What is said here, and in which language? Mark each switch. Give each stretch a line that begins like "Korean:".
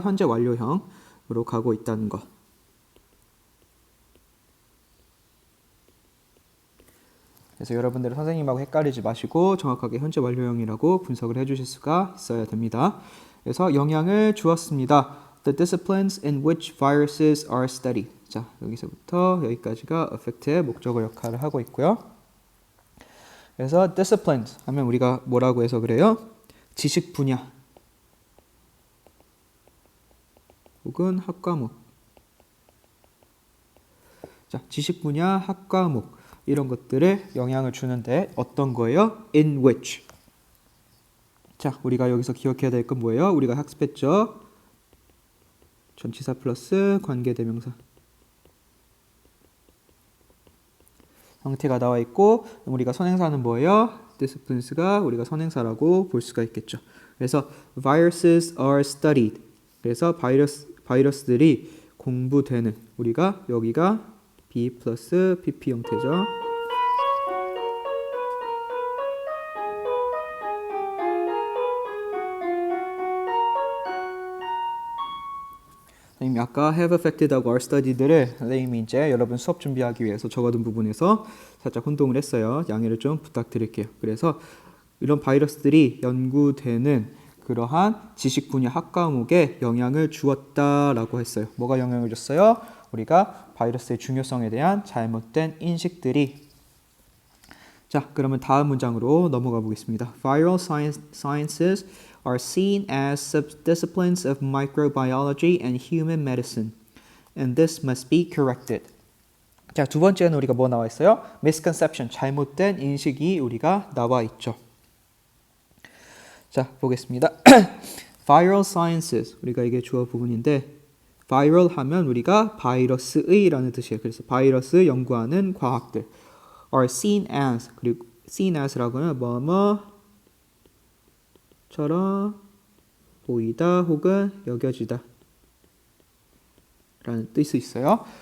Korean: 현재 완료형으로 가고 있다는 거. 그래서 여러분들은 선생님하고 헷갈리지 마시고 정확하게 현재 완료형이라고 분석을 해주실 수가 있어야 됩니다. 그래서 영향을 주었습니다.
English: The disciplines in which viruses are studied.
Korean: 자, 여기서부터 여기까지가 affect의 목적어 역할을 하고 있고요. 그래서 disciplines 하면 우리가 뭐라고 해서 그래요? 지식 분야 혹은 학과목. 자, 지식 분야, 학과목 이런 것들에 영향을 주는데 어떤 거예요?
English: In which.
Korean: 자, 우리가 여기서 기억해야 될 건 뭐예요? 우리가 학습했죠? 전치사 플러스 관계대명사. 형태가 나와 있고 우리가 선행사는 뭐예요? disciplines가 우리가 선행사라고 볼 수가 있겠죠.
English: 그래서 viruses are studied.
Korean: 그래서 바이러스들이 공부되는 우리가 여기가 B 플러스 PP 형태죠. 선생님이 아까
English: have affected
Korean: 하고
English: are studied
Korean: 를 선생님이 이제 여러분 수업 준비하기 위해서 적어둔 부분에서 살짝 혼동을 했어요. 양해를 좀 부탁드릴게요. 그래서 이런 바이러스들이 연구되는 그러한 지식 분야 학과목에 영향을 주었다라고 했어요. 뭐가 영향을 줬어요? 우리가 바이러스의 중요성에 대한 잘못된 인식들이. 자, 그러면 다음 문장으로 넘어가 보겠습니다.
English: Viral sciences are seen as subdisciplines of microbiology and human medicine, and this must be corrected.
Korean: 자, 두 번째는 우리가 뭐 나와 있어요? misconception, 잘못된 인식이 우리가 나와 있죠. 자, 보겠습니다. Viral sciences, 우리가 이게 주어 부분인데 viral 하면 우리가 바이러스의라는 뜻이에요. 그래서 바이러스 연구하는 과학들
English: are seen as,
Korean: 그리고 seen as라고 하면 뭐뭐처럼 보이다 혹은 여겨지다 라는 뜻이 있어요.